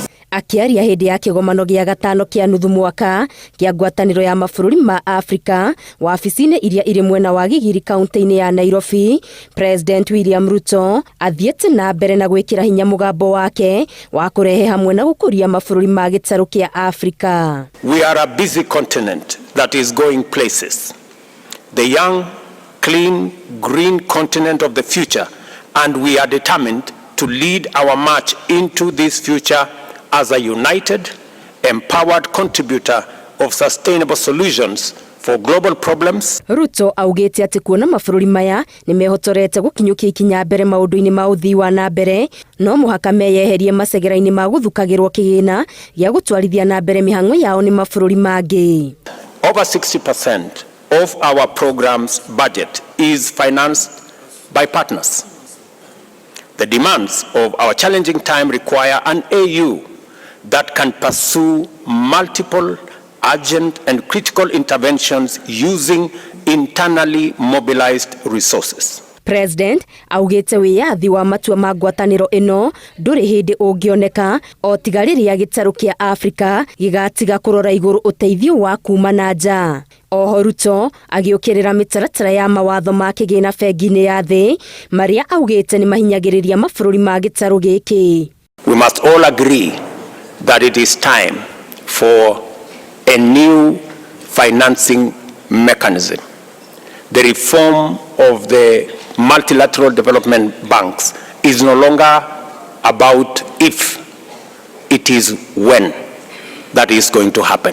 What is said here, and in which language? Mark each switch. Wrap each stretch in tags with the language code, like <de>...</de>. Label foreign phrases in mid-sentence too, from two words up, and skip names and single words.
<ki>Akiaria hindi ya kĩgomano gĩa gatano kĩa nuthu mwaka kĩa ngwatanĩro ya mabũrũri ma Afrika wabici-inĩ iria irĩ mwena wa Gigiri kaunti-inĩ ya Nairobi, President William Ruto athiĩte na mbere na gwĩkĩra hinya mũgambo wake wa kũrehe hamwe na gũkũria mabũrũri ma gĩtarũ kĩa Afrika.</ki> <en>We are a busy continent that is going places. The young, clean, green continent of the future, and we are determined to lead our march into this future as a united, empowered contributor of sustainable solutions for global problems.</en> <ki>Ruto augĩte atĩ kuona mabũrũri maya nĩ mehotorete gũkinyũkia ikinya mbere maũndũ-inĩ ma ũthii wa na mbere, no mũhaka meyeherie macegera-inĩ ma gũthukagĩrwo kĩgĩna gĩa gũtwarithia na mbere mĩhang'o yao nĩ mabũrũri mangĩ.</ki> <en>Over 60% of our program's budget is financed by partners. The demands of our challenging time require an AU that can pursue multiple urgent and critical interventions using internally mobilized resources.</en> <ki>President augĩte wĩyathi wa matua ma ngwatanĩro ĩno ndũrĩ hĩndĩ ũngĩoneka o tiga rĩrĩa gĩtarũ kĩa Afrika gĩgatiga kũrora igũrũ ũteithio wa kuma na nja. Oho Ruto agĩũkĩrĩra mĩtaratara ya mawatho ma kĩgĩna bengi-inĩ ya thĩ marĩa augĩte nĩ mahinyagĩrĩria mabũrũri ma gĩtarũ gĩkĩ.</ki> <en>We must all agree that it is time for a new financing mechanism. The reform of the multilateral development banks is no longer about if, it is when that is going to happen.</en>